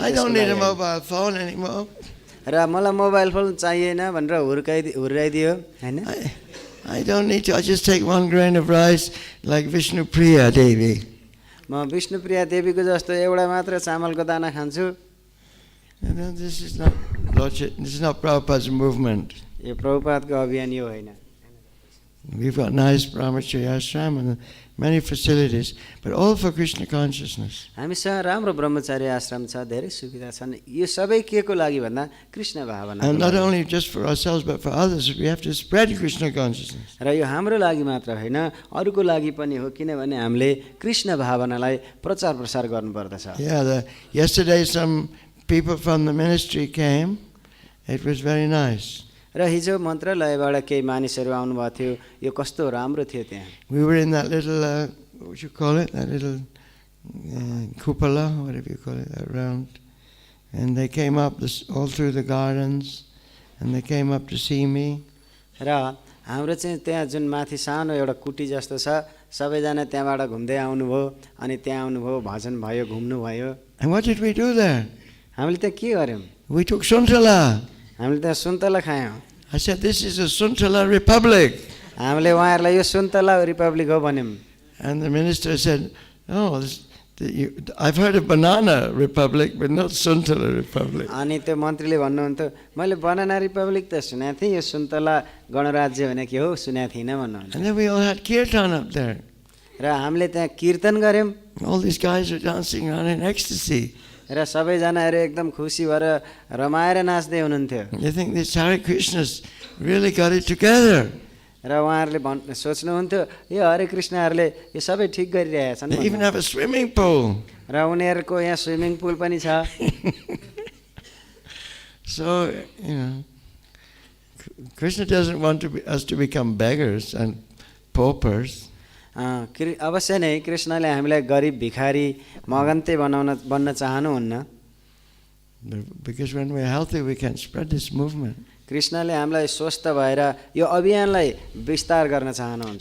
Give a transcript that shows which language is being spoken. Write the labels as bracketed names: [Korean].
[English] I don't need a mobile phone anymore. [Nepali] र मलाई mobile phone चाहिएन भनेर हुर्काइदियो हैन [English] I don't need to. I just take 1 grain of rice like Vishnu Priya Devi. [Nepali] म विष्णुप्रिया देवीको जस्तो एउटा मात्र चामलको दाना खान्छु [English] This is not Lordship. This is not Prabhupada's movement. [Nepali] यो प्रभुपादको अभियान यो होइन [English] We've got nice brahmacharya ashram and many facilities, but all for Krishna consciousness. [Nepali] हामीसँग राम्रो ब्रह्मचारी आश्रम छ धेरै सुविधा छन् यो सबै के को लागि भन्दा कृष्ण भावना [English] And not only just for ourselves, but for others. We have to spread Krishna consciousness. [Nepali] र यो हाम्रो लागि मात्र होइन अरूको लागि पनि हो किनभने हामीले कृष्ण भावनालाई प्रचार प्रसार गर्नुपर्दछ [English] Yeah, yesterday some people from the ministry came. It was very nice. [Nepali] र हिजो मन्त्रालयबाट केही मानिसहरू आउनुभएको थियो यो कस्तो राम्रो थियो त्यहाँ [English] We were in that little, what would you call it? That little cupola, whatever you call it, that round. And they came up all through the gardens, and they came up to see me. [Nepali] र हाम्रो चाहिँ त्यहाँ जुन माथि सानो एउटा कुटी जस्तो छ सबैजना त्यहाँबाट घुम्दै आउनुभयो अनि त्यहाँ आउनुभयो भजन भयो घुम्नु भयो [English] And what did we do there? [Nepali] हामीले त्यहाँ के गर्यौँ [English] We took Suntala. [Nepali] हामीले त्यहाँ सुन्तला खायौँ [English] I said, this is a Suntala Republic. [Nepali] हामीले उहाँहरूलाई यो सुन्तला रिपब्लिक हो भन्यौँ [English] And the minister said, oh, I've heard of Banana Republic, but not Suntala Republic. [Nepali] अनि त्यो मन्त्रीले भन्नुहुन्थ्यो मैले बनाना रिपब्लिक त सुनेको थिएँ यो सुन्तला गणराज्य भने के हो सुनेको थिइनँ भन्नुहुन्छ [English] And then we all had kirtan up there. [Nepali] र हामीले त्यहाँ कीर्तन गऱ्यौँ [English] All these guys are dancing around in ecstasy. [Nepali] र सबैजनाहरू एकदम खुसी भएर रमाएर नाच्दै हुनुहुन्थ्यो [English] They think these Hare Krishnas really got it together. [Nepali] र उहाँहरूले सोच्नुहुन्थ्यो यो हरे कृष्णहरूले यो सबै ठिक गरिरहेछन् [English] They even have a swimming pool. [Nepali] र उनीहरूको यहाँ स्विमिङ पुल पनि छ [English] So, Krishna doesn't want us to become beggars and paupers. [Nepali] अवश्य नै कृष्णले हामीलाई गरिब भिखारी मगन्ते बन्न चाहनुहुन्न [English] Because when we're healthy, we can spread this movement. [Nepali] कृष्णले हामीलाई स्वस्थ भएर यो अभियानलाई विस्तार गर्न चाहनुहुन्छ